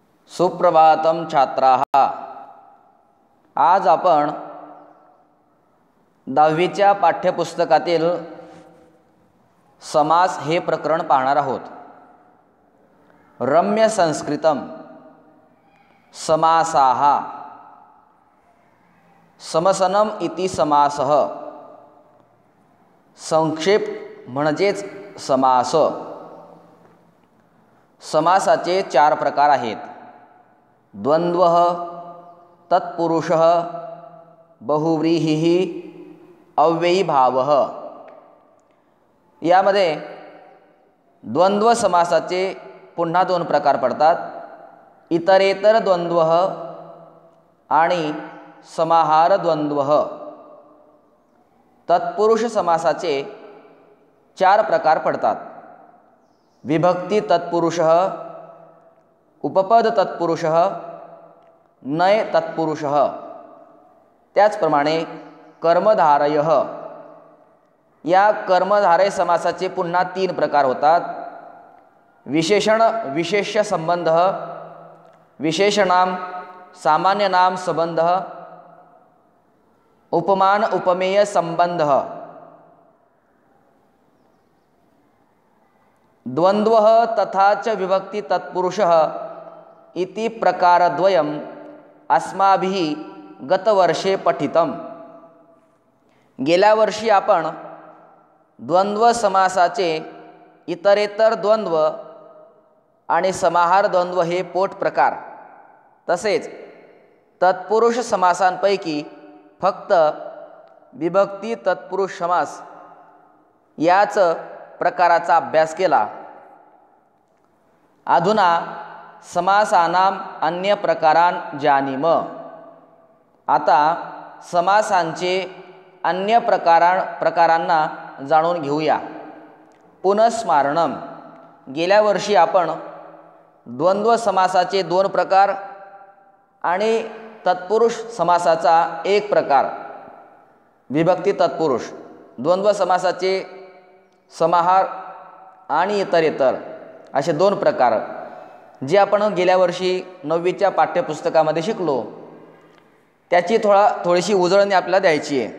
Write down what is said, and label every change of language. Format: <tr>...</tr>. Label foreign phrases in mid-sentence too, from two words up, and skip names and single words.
<sa>सुप्रभातम छात्राः।</sa> <mr>आज आपण 10वीच्या पाठ्यपुस्तकातील समास हे प्रकरण पाहणार आहोत।</mr> <sa>रम्य संस्कृतम समासाः समसनम इति समासः</sa> <mr>संक्षेप म्हणजेच समास। समासाचे 4 प्रकार आहेत।</mr> <sa>द्वंद्वः, तत्पुरुषः, बहुव्रीहिः, अव्ययीभावः।</sa> <mr>यामध्ये द्वंद्व समासाचे पुन्हा 2 प्रकार पडतात।</mr> <sa>इतरेतर द्वंद्वः आणि समाहार द्वंद्वः।</sa> <mr>तत्पुरुष समासाचे 4 प्रकार पडतात।</mr> <sa>विभक्ती तत्पुरुषः, उपपद तत्पुरुषः, नय तत्पुरुषः।</sa> <mr>त्याचप्रमाणे कर्मधारयः। या कर्मधारय समासाचे पुन्हा 3 प्रकार होतात।</mr> <sa>विशेषण विशेष्य संबंधः, विशेषणाम सामान्य नाम संबंधः, उपमान उपमेय संबंधः। द्वंद्वः तथा च विभक्ति तत्पुरुषः इति प्रकारद्वयम् अस्माभिः गतवर्षे पठितम्।</sa> <mr>गेल्या वर्षी आपण द्वंद्व समासाचे इतरेतर द्वंद्व आणि समाहार द्वंद्व हे पोट प्रकार तसेच तत्पुरुष समासांपैकी फक्त विभक्ती तत्पुरुष समास याच प्रकाराचा अभ्यास केला।</mr> <sa>अधुना समासानाम अन्य प्रकारान जानीम।</sa> <mr>आता समासांचे अन्य प्रकारांना जाणून घेऊया।</mr> <sa>पुनस्मारणम।</sa> <mr>गेल्या वर्षी आपण द्वंद्व समासाचे 2 प्रकार आणि तत्पुरुष समासाचा 1 प्रकार विभक्ती तत्पुरुष, द्वंद्व समासाचे समाहार आणि इतरेतर असे 2 प्रकार जे आपण गेल्या वर्षी 9वीच्या पाठ्यपुस्तकामध्ये शिकलो त्याची थोडीशी उजळणी आपल्याला द्यायची आहे।</mr>